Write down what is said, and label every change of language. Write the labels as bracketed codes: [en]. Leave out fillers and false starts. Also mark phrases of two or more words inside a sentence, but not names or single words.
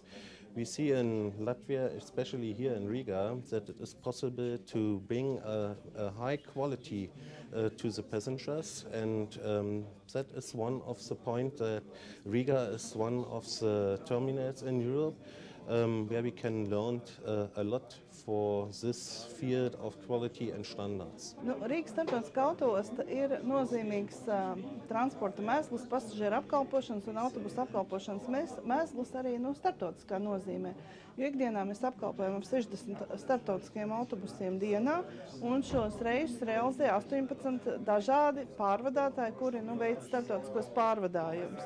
[en] We see in Latvia, especially here in Riga, that it is possible to bring a high quality to the passengers, and that is one of the points that Riga is one of the terminals in Europe where we can learn a lot for this field of quality and standards. [lv] Rīgas starptautiskā autoosta ir nozīmīgs transporta mēsls, pasažieru apkalpošanas un autobusu apkalpošanas mēsls arī starptautiskā nozīmē. Jo ikdienā mēs apkalpojam 60 starptautiskiem autobusiem dienā, un šos reisus realizē 18 dažādi pārvadātāji, kuri veic starptautiskos pārvadājumus.